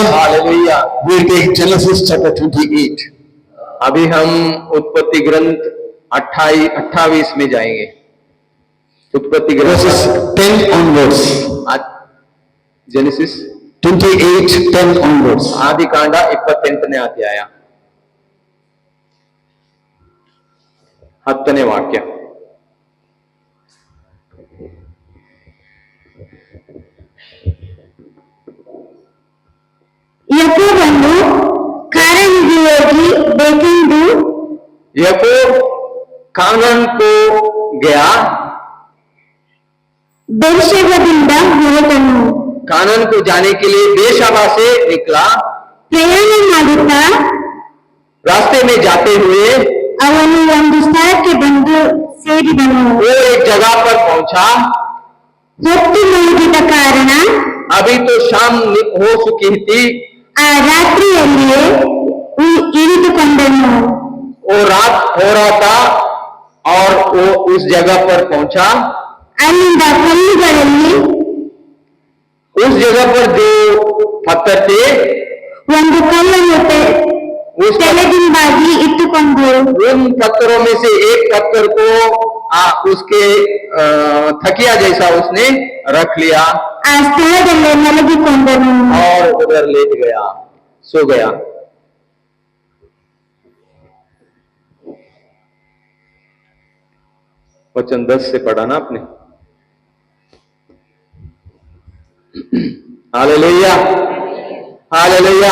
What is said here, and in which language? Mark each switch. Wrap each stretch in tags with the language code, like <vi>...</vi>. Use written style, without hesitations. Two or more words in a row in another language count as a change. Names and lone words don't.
<hi>हालेलुया।</hi> <en>We'll take Genesis chapter 28.</en> <hi>अभी हम उत्पत्ति ग्रंथ 28 में जाएंगे। उत्पत्ति</hi> <en>Verses</en> <hi>ग्रंथ</hi> <en>10 onwards. जेनेसिस 28, 10 onwards.</en> <kn>ಆದಿಕಾಂಡ 28ನೇ ಅಧ್ಯಾಯ 10ನೇ ವಾಕ್ಯ. ಯಾಕೋಬನು ಕಾನಾನಿಗೆ ಹೋಗಿ ಬೇಕೆಂದು</kn> <hi>याकूब कानान को गया,</hi> <kn>ಬೇರ್ಷೆಬದಿಂದ ಹೊರಟನು.</kn> <hi>कानान को जाने के लिए बेरशेबा से निकला।</hi> <kn>ಪ್ರಯಾಣ ಮಾಡುತ್ತಾ</kn> <hi>रास्ते में जाते हुए</hi> <kn>ಅವನು ಒಂದು ಸ್ಥಳಕ್ಕೆ ಬಂದು ಸೇರಿದನು.</kn> <hi>वो एक जगह पर पहुंचा।</hi> <kn>ಹೊತ್ತು ಮುಳುಗಿದ ಕಾರಣ</kn> <hi>अभी तो शाम हो चुकी थी।</hi> <kn>ಆ ರಾತ್ರಿಯಲ್ಲಿಯೇ ಇಳಿದುಕೊಂಡನು.</kn> <hi>वो रात हो रहा था और वो उस जगह पर पहुंचा।</hi> <kn>ಅಲ್ಲಿಂದ ಕಲ್ಲುಗಳಲ್ಲಿ</kn> <hi>उस जगह पर जो पत्थर थे</hi> <kn>ಒಂದು ಕಲ್ಲನ್ನು ತಲೆದಿಂಬಾಗಿ ಇಟ್ಟುಕೊಂಡು</kn> <hi>उन पत्थरों में से एक पत्थर को उसके थकिया जैसा उसने रख लिया</hi> <kn>ಆ ಸ್ಥಳದಲ್ಲೇ ಮಲಗಿಕೊಂಡನು.</kn> <hi>और उधर लेट गया, सो गया। वचन 10 से पढ़ा ना आपने। हालेलुया हालेलुया।</hi>